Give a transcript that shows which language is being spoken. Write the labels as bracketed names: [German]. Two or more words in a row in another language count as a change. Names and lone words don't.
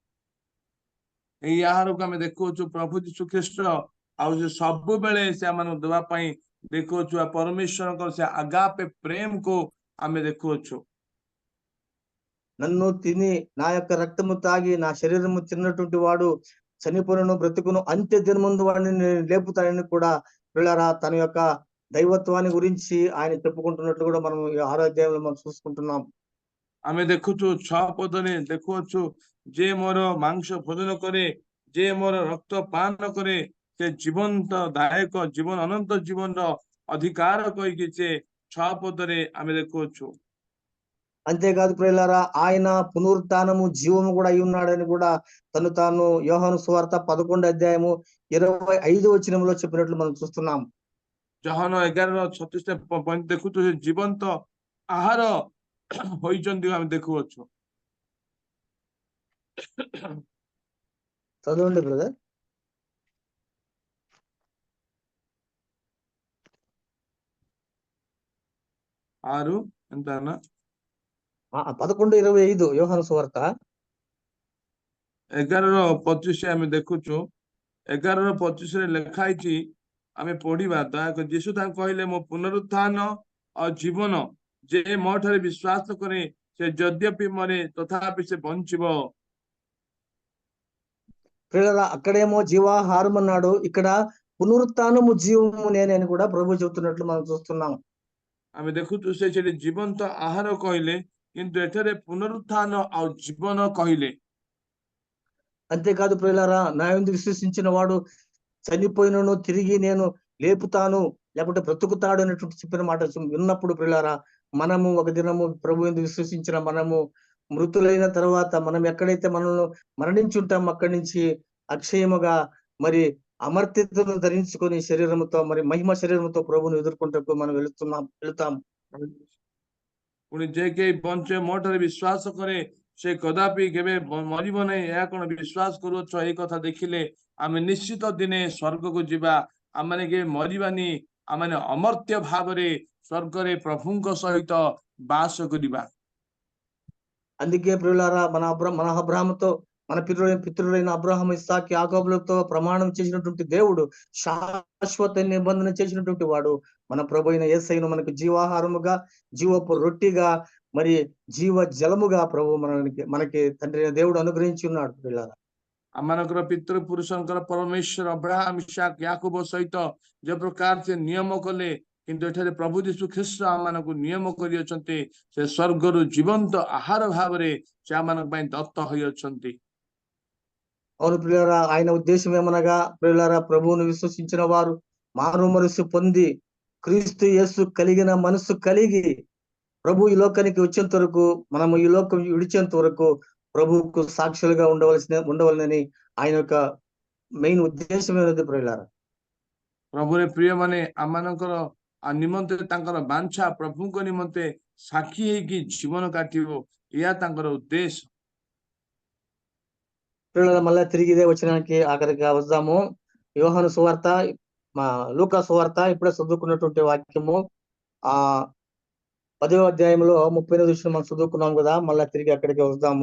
[Odia] ଏଇ ଆହାର କୋ ଆମେ ଦେଖୁଛୁ ପ୍ରଭୁ ଯୀଶୁ ଖ୍ରୀଷ୍ଟ ଆଉ ଯେ ସବ ବେଳେ ସେ ହମନ ଦବା ପଇ ଦେଖୁଛୁ ପରମେଶ୍ୱର କୋ ସେ ଆଗାପେ ପ୍ରେମ କୋ ଆମେ ଦେଖୁଛୁ [Telugu] నన్ను తిని నా యొక్క రక్తము తాగి నా శరీరము తిన్నటువంటి వాడు చనిపోయినను బ్రతుకును అంత్య దినమందు వాడిని లేపుతాడని కూడా ప్రియులారా తన యొక్క దైవత్వాన్ని గురించి ఆయన చెప్పుకుంటున్నట్లు కూడా మనం ఈ 6వ అధ్యాయంలో మనం చూసుకుంటున్నాం. [Odia] ଆମେ ଦେଖୁଛୁ 6 ପଦନେ ଦେଖୁଛୁ ଯେ ମୋର ମାଂସ ଭୋଜନ କରେ ଯେ ମୋର ରକ୍ତ ପାନ କରେ ସେ ଜୀବନ୍ତ ଦାୟକ ଜୀବନ ଅନନ୍ତ ଜୀବନ ରୋ ଅଧିକାର କହି କି ସେ 6 ପଦରେ ଆମେ ଦେଖୁଛୁ [Telugu] అంతేకాదు ప్రియులారా ఆయన పునరుత్థానము జీవము కూడా అయి ఉన్నాడని కూడా తాను యోహాను సువార్త 11వ అధ్యాయము 25వ వచనంలో చెప్పినట్లు మనం చూస్తున్నాం. [Odia] ଜହନ 11:36 ଦେଖୁଛୁ ଜୀବନ୍ତ ଆହାର ହୋଇଚନ୍ଦି ଆମେ ଦେଖୁଛୁ [Telugu] చదవండి బ్రదర్. 6 ఎంతనా 11:25 యోహాను సువార్త [Odia] 11:25 ଆମେ ଦେଖୁଛୁ 11:25 ରେ ଲିଖା ହିଚି ଆମେ ପଢିବା ଦୟାକ ଯୀଶୁ ତାଂ କହଲେ ମୋ ପୁନରୁତ୍ଥାନ ଔର ଜୀବନ ଯେ ମୋ ଠାରେ ବିଶ୍ୱାସ କରେ ସେ ଯଦ୍ୟପି ମରେ ତଥାପି ସେ ବଞ୍ଚିବୋ [Telugu] ప్రియులారా అక్కడేమో జీవాహారం అన్నాడు, ఇక్కడ పునరుత్థానము జీవము నేనే అని కూడా ప్రభు చెబుతున్నట్లు మనం చూస్తున్నాం. [Odia] ଆମେ ଦେଖୁଛୁ ସେ ଜୀବନ୍ତ ଆହାର କହଲେ କିନ୍ତୁ ଏଠାରେ ପୁନରୁତ୍ଥାନ ଔର ଜୀବନ କହଲେ [Telugu] అంతేకాదు ప్రియులారా నా యందు విశ్వసించిన వాడు చనిపోయినను తిరిగి నేను లేపుతాను లేకపోతే బ్రతుకుతాడు అనేటువంటి చెప్పిన మాట విన్నప్పుడు ప్రియులారా మనము ఒక దినము ప్రభు యందు విశ్వసించిన మనము మృతులైన తర్వాత మనం ఎక్కడైతే మనల్ని మరణించి ఉంటాం అక్కడి నుంచి అక్షయముగా మరి అమర్త్యతను ధరించుకొని శరీరముతో మరి మహిమ శరీరముతో ప్రభువును ఎదుర్కొంటూ మనం వెళ్తాం. [Odia] ପୁଣି ଯେ କେ ବଞ୍ଚେ ମୋ ଠାରେ ବିଶ୍ୱାସ କରେ ସେ କଦାପି କେବେ ମରିବ ନାହିଁ ଏହା କଣ ବିଶ୍ୱାସ କରୁଅଛ? ଏଇ କଥା ଦେଖିଲେ ଆମେ ନିଶ୍ଚିତ ଦିନେ ସ୍ୱର୍ଗକୁ ଯିବା। ଆମେ କେବେ ମରିବାନି, ଆମେ ଅମର୍ତ୍ୟ ଭାବରେ ସ୍ୱର୍ଗରେ ପ୍ରଭୁଙ୍କ ସହିତ ବାସ କରିବା। [Telugu] అందుకే ప్రియులారా మన అబ్రహాముతో మన పితరులైన అబ్రహాం, ఇస్సాకు, యాకోబులతో ప్రమాణం చేసినటువంటి దేవుడు, శాశ్వత నిబంధన చేసినటువంటి వాడు మన ప్రభు అయిన యేసయ్యను మనకు జీవాహారముగా, జీవపు రొట్టిగా, మరి జీవ జలముగా ప్రభు మనకి తండ్రి అయిన దేవుడు అనుగ్రహించి ఉన్నాడు ప్రియులారా. [Odia] ଆମମାନଙ୍କର ପିତୃପୁରୁଷଙ୍କର ପରମେଶ୍ୱର ଅବ୍ରାହମ, ଇସାକ, యాకోబ ସହିତ ଯେ ପ୍ରକାର ସେ ନିୟମ କଲେ, କିନ୍ତୁ ଏଠାରେ ପ୍ରଭୁ ଯୀଶୁ ଖ୍ରୀଷ୍ଟ ଆମମାନଙ୍କୁ ନିୟମ କରିଅଛନ୍ତି। ସେ ସ୍ୱର୍ଗରୁ ଜୀବନ୍ତ ଆହାର ଭାବରେ ସେ ଆମମାନଙ୍କ ପାଇଁ ଦତ୍ତ ହୋଇଅଛନ୍ତି। [Telugu] అవును ప్రియులారా, ఆయన ఉద్దేశం ఏమనగా ప్రియులారా, ప్రభువును విశ్వసించిన వారు మారు మనసు పొంది క్రీస్తు యేసు కలిగిన మనసు కలిగి ప్రభు ఈ లోకానికి వచ్చేంత వరకు, మనము ఈ లోకం విడిచేంత వరకు ప్రభువుకు సాక్షులుగా ఉండవలనని ఆయన యొక్క మెయిన్ ఉద్దేశమైనది ప్రియులారా. [Odia] ପ୍ରଭୁରେ ପ୍ରିୟମାନେ, ଆମମାନଙ୍କର ନିମନ୍ତେ ତାଙ୍କର ବାଞ୍ଛା ପ୍ରଭୁଙ୍କ ନିମନ୍ତେ ସାକ୍ଷୀ ହେଇକି ଜୀବନ କାଟିବ, ଏହା ତାଙ୍କର ଉଦ୍ଦେଶ୍ୟ। [Telugu] ప్రియులారా, మళ్ళా తిరిగి ఇదే వచనానికి ఆఖరిగా వద్దాము. యోహాను సువార్త, లూకా సువార్త ఇప్పుడే చదువుకున్నటువంటి వాక్యము 10వ అధ్యాయంలో 38వ వచనం మనం చదువుకున్నాం కదా, మళ్ళా తిరిగి అక్కడికి వద్దాము.